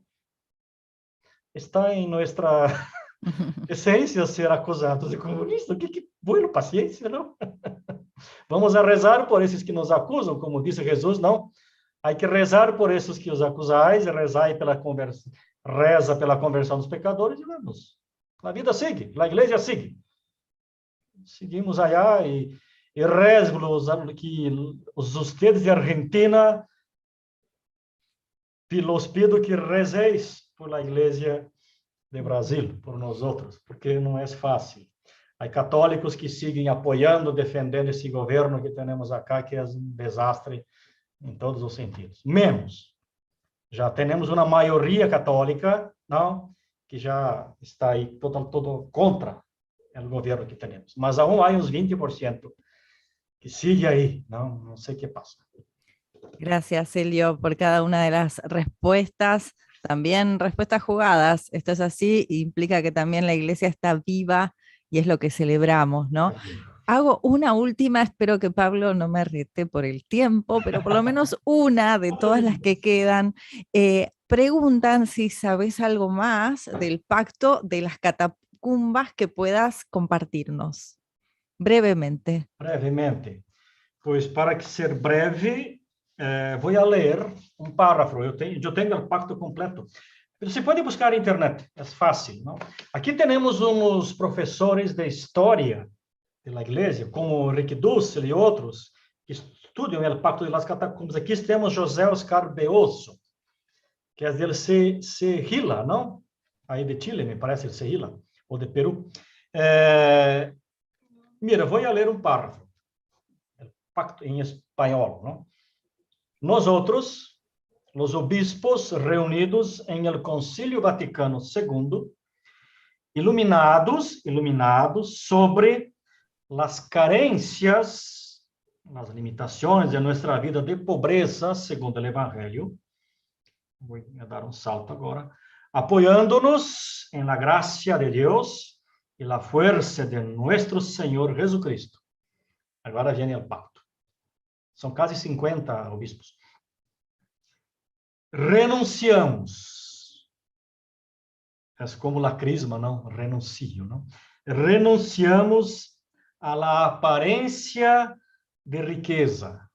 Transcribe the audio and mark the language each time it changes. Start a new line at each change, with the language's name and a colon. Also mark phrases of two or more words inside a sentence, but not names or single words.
Portuguese: Está em nossa essência ser acusados de comunista.
Spanish: Que bueno,
Portuguese: paciência, não? Vamos a rezar por esses que nos acusam, como disse Jesus, não? Há que rezar por esses que os acusais, rezar pela reza pela conversão dos pecadores e vamos. A vida segue, a igreja segue.
Spanish: Seguimos allá e rezo que ustedes de Argentina, los pido que recéis por la igreja de Brasil,
Portuguese: por nós outros, porque não é fácil. Há católicos que seguem apoiando, defendendo esse governo que temos acá, que é um desastre em todos os sentidos. Menos. Já temos uma maioria católica, não, que já está aí todo contra o governo que temos. Mas aún há uns 20% que sigue aí, não sei o que passa.
Spanish: Gracias, Elio, por cada una de las respuestas. También respuestas jugadas. Esto es así, implica que también la iglesia está viva y es lo que celebramos, ¿no? Hago una última, espero que Pablo no me rete por el tiempo, pero por lo menos una de todas las que quedan. Preguntan si sabes algo más del pacto de las catacumbas que puedas compartirnos. Brevemente. Brevemente.
Portuguese: Pois para que ser breve, vou ler um parágrafo. Eu tenho o pacto completo. Você pode buscar na internet, é fácil, não? Aqui temos uns professores de história da igreja, como Rick Dussel e outros, que estudam o Pacto de las Catacumbas. Aqui temos José Oscar Beoso, que é del Sehila, não? Aí de Chile,
Spanish: me parece, el Sehila,
Portuguese: ou de Peru. Mira, vou ler um parágrafo. Pacto em espanhol, não? Nós outros, os obispos reunidos em el Concílio Vaticano II, iluminados
Spanish: sobre las carencias, las
Portuguese: limitações de nossa vida de pobreza, segundo o Evangelho. Vou dar um salto agora. Apoiando-nos em la gracia de Deus e
Spanish: la fuerza de nuestro
Portuguese: Senhor Jesucristo. Agora vem o pacto. São quase 50 obispos. Renunciamos. É como a crisma, não? Renuncio, não? Renunciamos à aparência de riqueza.